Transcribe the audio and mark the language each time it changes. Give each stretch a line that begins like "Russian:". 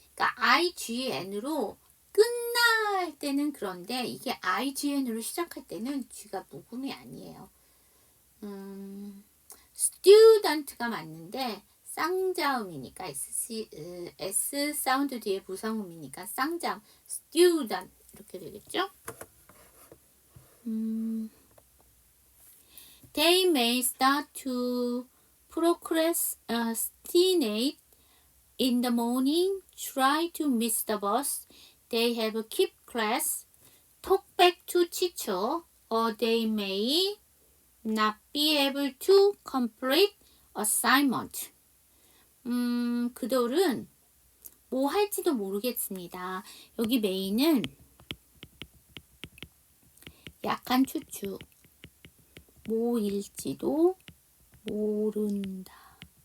Korean: 그러니까 IGN으로 끝날 때는 그런데 이게 IGN으로 시작할 때는 G가 묵음이 아니에요. student가 맞는데 쌍자음이니까 S 사운드 뒤에 부사음이니까 쌍자음 student 이렇게 되겠죠?
English: They may start to procrastinate in the morning, try to miss the bus. They have keep class, talk back to teacher, or they may not be able to complete assignment.
Korean: 그들은 뭐 할지도 모르겠습니다. 여기 메인은 약한 추측. 뭐일지도 모른다.